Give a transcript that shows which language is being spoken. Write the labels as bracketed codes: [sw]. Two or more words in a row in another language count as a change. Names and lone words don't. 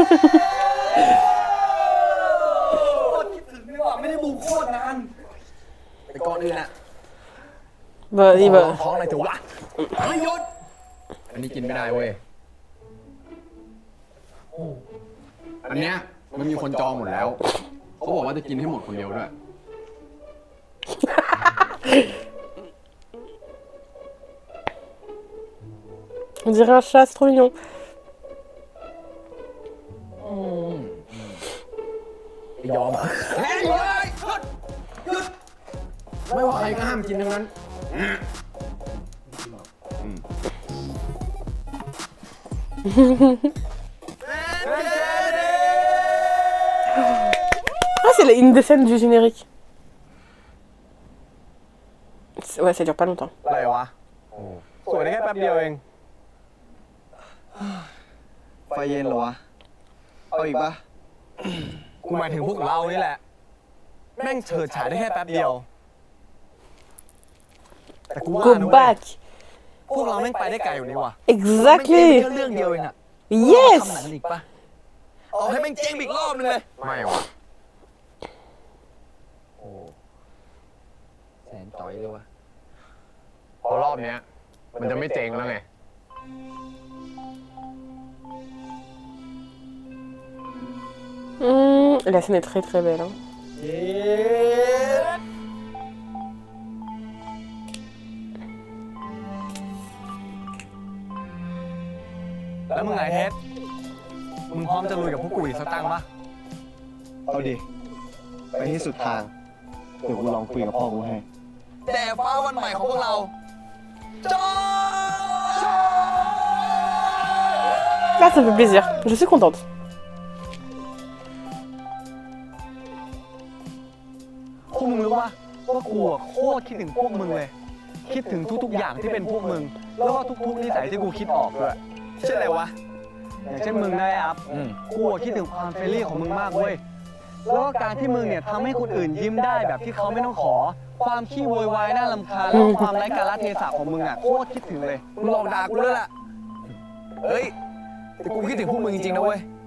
[th] โคตรคิดถึงนี่ว่ะไม่ได้บูมโคตรนานแต่ก่อนอื่นอะ [fr] Vas-y, va. [th] ท้องอะไรถึงวะไม่หยุด อันนี้กินไม่ได้เว้ย อันเนี้ยมันมีคนจองหมดแล้ว เขาบอกว่าจะกินให้หมดคนเดียวด้วย [fr] On dirait un chat, c'est trop mignon. [th] ยอมอ่ะ ไม่ว่าใครก็ห้ามกินทั้งนั้น [fr] Ah, c'est une des scènes du générique. Ouais, ça dure pas longtemps. [th] อะไรวะสวยได้แค่แป๊บเดียวเอง ไฟเย็นเหรอวะ เอาอีกปะกูหมายถึงพวกเรานี่แหละ แม่งเฉิดฉายได้แค่แป๊บเดียว แต่กูว่า [en] Go [th] นะเว้ย [en] back. [th] พวกเราแม่งไปได้ไกลอยู่นี่ว่ะ [en] Exactly. [th] แค่เรื่องเดียวเองอะ [en] Yes. [th] ทำหนังกันอีกปะเอาให้แม่งเจ๊งอีกรอบนึงเลย ไม่วะ แสนต่อยเลยวะ เพราะรอบเนี้ยมันจะไม่เจ๊งแล้วไง [fr] La scène est très très belle. Hein. [th] แล้วมึงไงเฮ็ดมึงพร้อมจะลุยกับพวกกูอีกสักตั้งปะเอาดิ ไปที่สุดทาง เดี๋ยวกูลองคุยกับพ่อกูให้ แต่ฟ้าวันใหม่ของพวกเราจอ [fr] Là, ça me fait plaisir. Je suis contente. [th] พวกมึงรู้ปะว่ากูอะโคตรคิดถึงพวกมึงเลย คิดถึงทุกๆอย่างที่เป็นพวกมึง แล้วก็ทุกๆนิสัยที่กูคิดออกด้วยเช่นอะไรวะ อย่างเช่นมึงได้อัพกูอะคิดถึงความเฟรนลี่ของมึงมากเว้ย แล้วก็การที่มึงเนี่ยทำให้คนอื่นยิ้มได้แบบที่เขาไม่ต้องขอ ความขี้โวยวายน่ารำคาญแล้วก็ความไร้กาลเทศะของมึงอ่ะโคตรคิดถึงเลย มึงหลอกด่ากูด้วยล่ะ เฮ้ย แต่กูคิดถึงพวกมึงจริงๆนะเว้ย